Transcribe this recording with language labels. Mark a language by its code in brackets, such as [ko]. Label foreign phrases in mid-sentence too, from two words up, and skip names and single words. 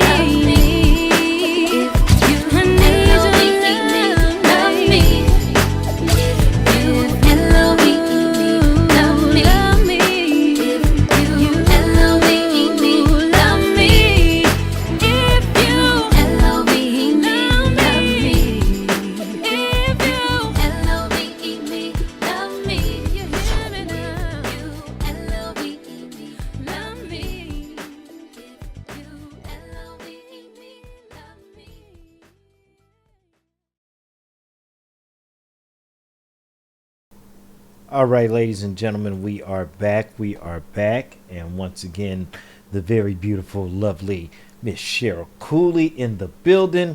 [en] if you L-O-V-E love me, if you L-O-V-E love me, if you L-O-V-E love me, if you L-O-V-E love me, if you L-O-V-E love me, you hear me now? You L-O-V-E love me, if you L-O-V-E love me. All right, ladies and gentlemen, we are back. We are back. And once again, the very beautiful, lovely Miss Cheryl Cooley in the building.